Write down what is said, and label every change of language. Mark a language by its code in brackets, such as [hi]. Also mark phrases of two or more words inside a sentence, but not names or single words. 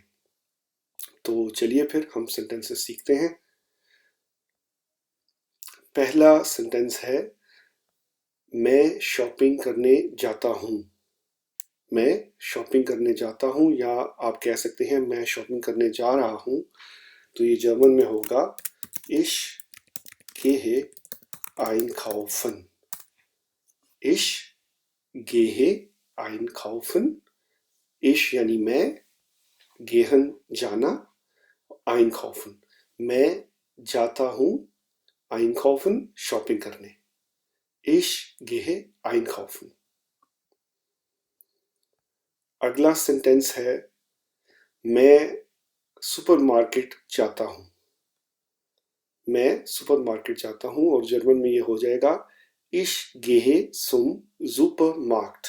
[hi] तो चलिए फिर हम सेंटेंसेस सीखते हैं। पहला सेंटेंस है, मैं शॉपिंग करने जाता हूँ। मैं शॉपिंग करने जाता हूँ, या आप कह सकते हैं मैं शॉपिंग करने जा रहा हूँ। तो ये जर्मन में होगा [de] Ich gehe einkaufen। Ich gehe einkaufen। [hi] Ich यानी मैं, gehen जाना, einkaufen मैं जाता हूँ, einkaufen शॉपिंग करने। [de] Ich gehe einkaufen। [hi] अगला सेंटेंस है, मैं सुपरमार्केट जाता हूँ। मैं सुपरमार्केट जाता हूँ, और जर्मन में ये हो जाएगा [de] Ich gehe zum Supermarkt।